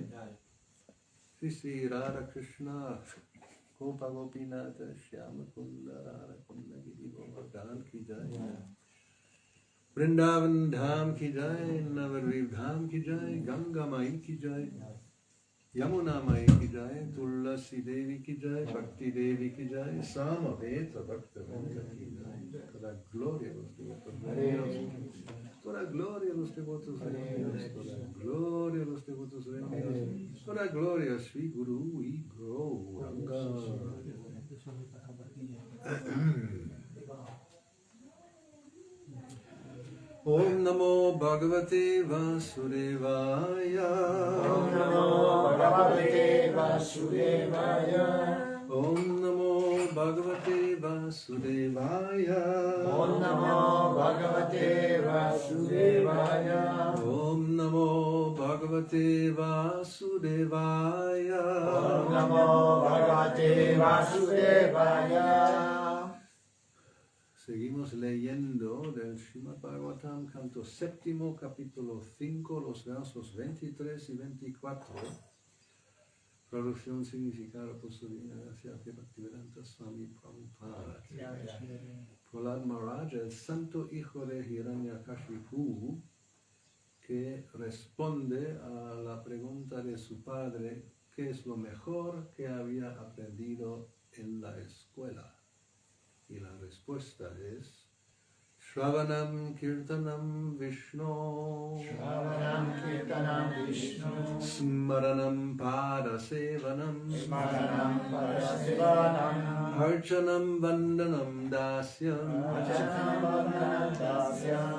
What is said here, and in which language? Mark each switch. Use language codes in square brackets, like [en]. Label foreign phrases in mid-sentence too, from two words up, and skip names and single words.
[hi] श्री श्री राधा कृष्ण गोप गोपीनाथ श्याम कुण्ड राधा कुण्ड गिरि गोवर्धन की जय. वृन्दावन धाम की जय, नवद्वीप धाम की जय, गङ्गा माई की जय, यमुना माई की जय, तुलसी देवी की जय, भक्ति देवी की जय, समवेत भक्त वृन्द की जय. [es] Toda gloria a los devotos reunidos. Toda gloria a los devotos reunidos. Toda gloria a los devotos reunidos. Toda gloria a Sri Guru y Gauranga. [sa] ॐ नमो भगवते वासुदेवाय. ॐ नमो भगवते वासुदेवाय. ॐ नमो भगवते वासुदेवाय. ॐ नमो भगवते वासुदेवाय. ॐ नमो भगवते वासुदेवाय. ॐ नमो भगवते वासुदेवाय. [es] Seguimos leyendo del Srimad Bhagavatam, canto séptimo, capítulo 5, los versos 23 y 24. Traducción significada por su divina gracia de Bhaktivedanta Swami Prabhupada. Prahlad Maharaj, el santo hijo de Hiranyakashipu, que responde a la pregunta de su padre, ¿qué es lo mejor que había aprendido en la escuela? Y la respuesta es [sa] श्रवणं कीर्तनं विष्णु, श्रवणं कीर्तनं विष्णु, स्मरणं पादसेवनम्, स्मरणं पादसेवनम्, अर्चनं वन्दनं दास्यं, अर्चनं वन्दनं दास्यं,